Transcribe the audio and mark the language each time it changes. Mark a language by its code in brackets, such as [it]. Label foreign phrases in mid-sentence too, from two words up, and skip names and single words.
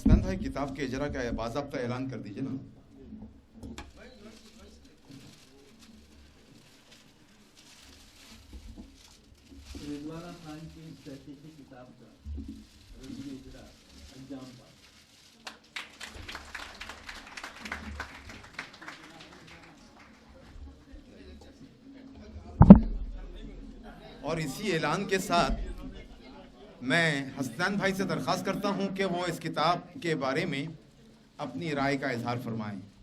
[ur] ہے کتاب کے اجرا کا باضابطہ اعلان کر دیجیے نا. رضوانہ خان کی اس تحقیقی کتاب کا رسمی اجرا انجام پا. اور اسی اعلان کے ساتھ میں حسنان بھائی سے درخواست کرتا ہوں کہ وہ اس کتاب کے بارے میں اپنی رائے کا اظہار فرمائیں.